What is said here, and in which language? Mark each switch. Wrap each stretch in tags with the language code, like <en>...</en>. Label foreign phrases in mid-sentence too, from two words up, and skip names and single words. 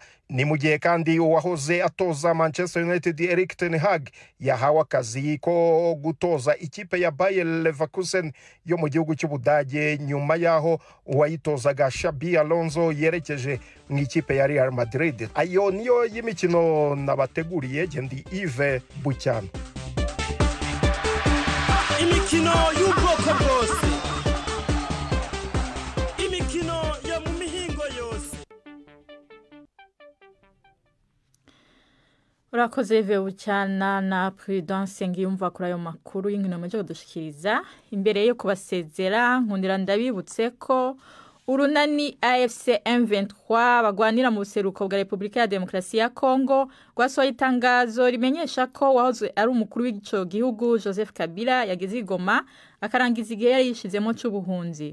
<rw>Ni mu gihe kandi uwahoze atoza Manchester United Erik ten Hag yahawe akazi ko gutoza ikipe ya Bayer Leverkusen yo mu gihugu cy'Ubudage nyuma yaho uwayitozaga Xabi Alonso yerekeje mu ikipe ya Real Madrid. Ayo niyo y'imikino nabateguriye, Gendi Yves Bucyana. Imikino y'ubwoko bwose, imikino yo mu mihingo yose.</rw> <rn>Urakoze Bucyana na Prudence Ngiyumva kuri ayo makuru y'inkino muje kudushikiriza. Imbere yo kubasezera nkundira ndabibutse ko urunani AFC M23 bagwanira mu buseruko bwa Republika ya Demokarasi ya Kongo rwasohoye itangazo rimenyesha ko wahoze ari umukuru w'igico gihugu Joseph Kabila yageze Goma akarangiza igihe yari yishizemo cy'ubuhunzi.</rn>